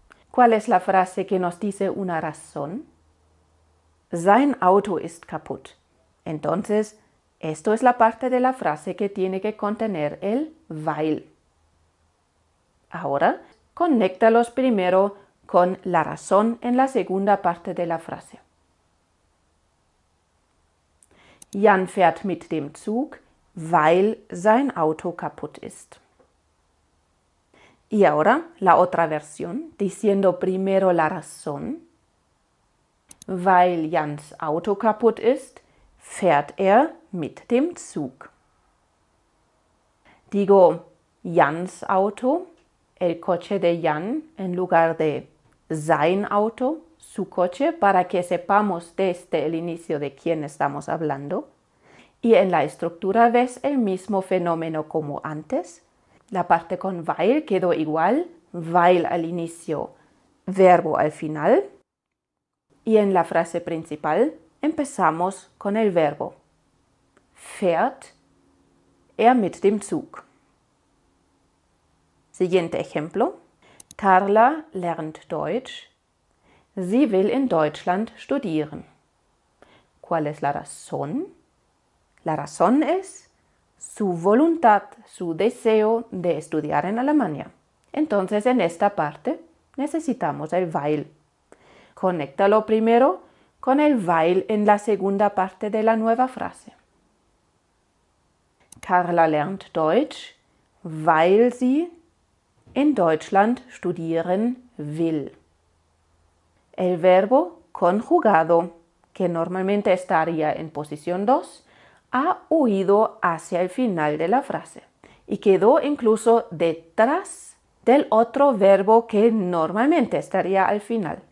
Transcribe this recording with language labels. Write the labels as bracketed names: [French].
[Spanish] ¿Cuál es la frase que nos dice una razón? [German] Sein Auto ist kaputt. [Spanish] Entonces, esto es la parte de la frase que tiene que contener el weil. Ahora, conéctalos primero con la razón en la segunda parte de la frase. [German] Jan fährt mit dem Zug, weil sein Auto kaputt ist. [Spanish] Y ahora la otra versión, diciendo primero la razón. [German] Weil Jans Auto kaputt ist, fährt er mit dem Zug. [Spanish] Digo [German] Jans Auto, [Spanish] el coche de Jan, en lugar de [German] sein Auto, [Spanish] su coche, para que sepamos desde el inicio de quién estamos hablando. Y en la estructura ves el mismo fenómeno como antes. La parte con weil quedó igual, weil al inicio, verbo al final. Y en la frase principal empezamos con el verbo. [German] Fährt er mit dem Zug. [Spanish] Siguiente ejemplo. [German] Carla lernt Deutsch. Sie will in Deutschland studieren. [Spanish] ¿Cuál es la razón? La razón es su voluntad, su deseo de estudiar en Alemania. Entonces, en esta parte necesitamos el weil. Conéctalo primero con el weil en la segunda parte de la nueva frase. [German] Carla lernt Deutsch, weil sie in Deutschland studieren will. [Spanish] El verbo conjugado, que normalmente estaría en posición 2, ha huido hacia el final de la frase y quedó incluso detrás del otro verbo que normalmente estaría al final.